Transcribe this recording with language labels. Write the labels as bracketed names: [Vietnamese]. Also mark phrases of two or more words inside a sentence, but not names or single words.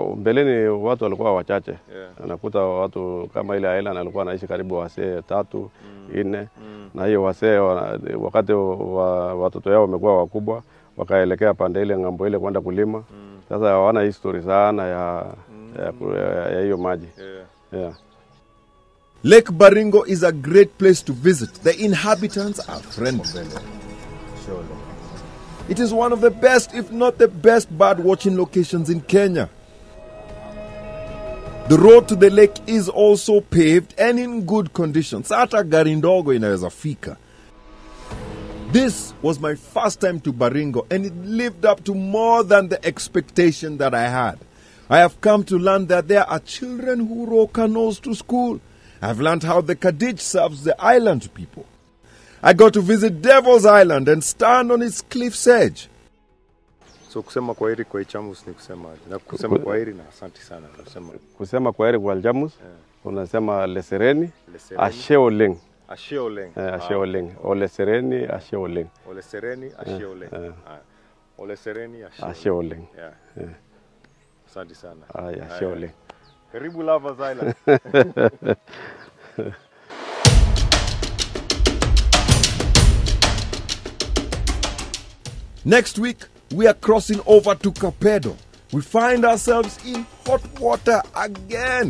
[Swahili] Mbeleni watu walikuwa wachache. Nakuta watu kama ile island alikuwa anaishi karibu wasee 3, 4 na hiyo wasee wakati watoto yao wamekuwa wakubwa wakaelekea pande ile ngambo ile kwenda kulima. Sasa hawana history sana ya hiyo maji. [English] Lake Baringo is a great place to visit. The inhabitants are friendly. It is one of the best, if not the best, bird watching locations in Kenya. The road to the lake is also paved and in good condition. [Swahili] Hata gari ndogo inaweza fika. [English] This was my first time to Baringo, and it lived up to more than the expectation that I had. I have come to learn that there are children who row canoes to school. I've learned how the Kadij serves the island people. I got to visit Devil's Island and stand on its cliff's edge. [Swahili] So kusema kwaheri kwa Jamus ni kusema na kusema kwaheri na asante sana. Kusema kwaheri kwa Jamus unasema [Masai] lesereni asheoleng. Ashe Oleng. Ashe Oleng. Ole Sereni, Ashe Oleng. Ole Sereni, Ashe Oleng. Ole Sereni, Ashe Oleng. [Swahili] Yeah. Asante sana. [Masai] Ashe Oleng. [Swahili] Karibu Lovers Island. [English] Next week, we are crossing over to Kapedo. We find ourselves in hot water again.